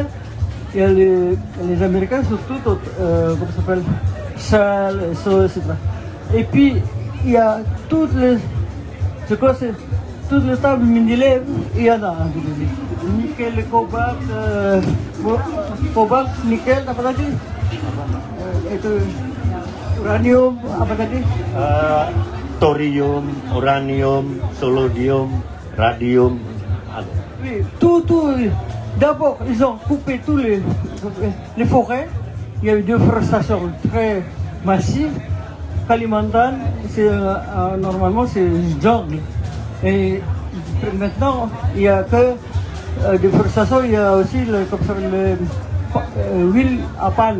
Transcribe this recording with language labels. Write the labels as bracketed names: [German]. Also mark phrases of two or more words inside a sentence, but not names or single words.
[French] Il y a les Américains, surtout, comment ça s'appelle, Shell, etc. Et puis, il y a toutes les tables minérales, il y en a en Indonésie. Nickel, cobalt, nickel, [Indonesian] apa lagi? Itu uranium, apa tadi? Thorium, uranium, solodium, radium. [French] Oui, tout. D'abord, ils ont coupé tous les forêts. Il y a eu une déforestation très massive. Kalimantan, normalement, c'est une jungle. Et maintenant, il n'y a que déforestation, il y a aussi huile à palme.